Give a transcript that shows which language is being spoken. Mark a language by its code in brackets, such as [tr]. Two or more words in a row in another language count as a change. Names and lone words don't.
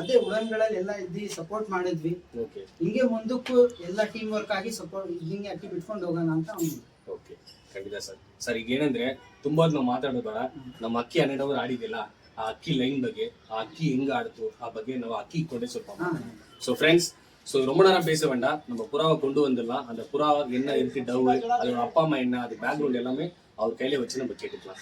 [kn] ಅದೇ ಉಡನ್ಗಳಲ್ಲಿ ಎಲ್ಲ ಇದ್ದಿ ಸಪೋರ್ಟ್ ಮಾಡಿದ್ವಿ. ಹಿಂಗೆ ಮುಂದಕ್ಕೂ ಎಲ್ಲ [en] team work [kn] ಆಗಿ ಸಪೋರ್ಟ್ ಹಿಂಗೆ ಅಕ್ಕಿ ಬಿಟ್ಕೊಂಡು ಹೋಗೋಣ ಅಂತ. ಓಕೆ, ಖಂಡಿತ ಸರ್. ಸರ್ ಈಗ ಏನಂದ್ರೆ ತುಂಬಾ ನಾವು ಮಾತಾಡೋದು ಬೇಡ. ನಮ್ಮ ಅಕ್ಕಿ 12 ಅವರು ಆಡಿದಿಲ್ಲ, ಆ ಅಕ್ಕಿ ಲೈನ್ ಬಗ್ಗೆ, ಆ ಅಕ್ಕಿ ಹೆಂಗ ಆಡ್ತು ಆ ಬಗ್ಗೆ ನಾವು [ta] அக்கி கொண்டே சொல்றோம். [en] so friends, [ta] ஸோ ரொம்ப நேரம் பேச வேண்டாம். நம்ம புறாவை கொண்டு வந்துடலாம். அந்த புறா என்ன இருக்கு, டவு, அதோட அப்பா அம்மா என்ன, அது பேக்ரவுண்ட் எல்லாமே அவர் கையில வச்சு நம்ம கேட்டுக்கலாம்.